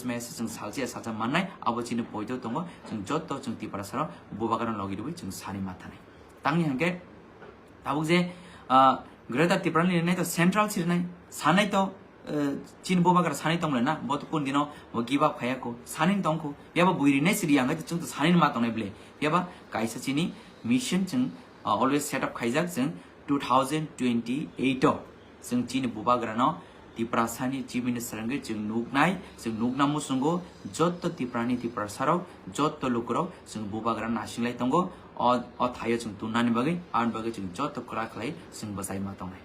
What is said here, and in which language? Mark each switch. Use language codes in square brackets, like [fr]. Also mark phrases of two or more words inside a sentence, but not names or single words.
[trp] message jeng salje saja manai abo chini poido tongo jeng jot to jeng tipra sara bobagra logirubi jeng sani mathanai tangni hangke tabukje greater tipra len nai to central sirnai sanai to chin bobagra sani tonglen na bot kun dino bo [en] give up [trp] khayako sanin tongko yaba buiri nei siri ang chung to sanin ma tongnai ble yaba kaisa chini mission jeng [en] always set up [trp] khaijak jeng 2028 jeng chini bobagra no tipra sani [en] chief minister [trp] ang jeng nugnai jeng nugnamu sungo jot to tiprani tipra sarok jot to lukro jeng bobagra nasinglai tongo o thayo jeng tunani bagai an bagai jeng jot to kra khlai jeng basai ma tongnai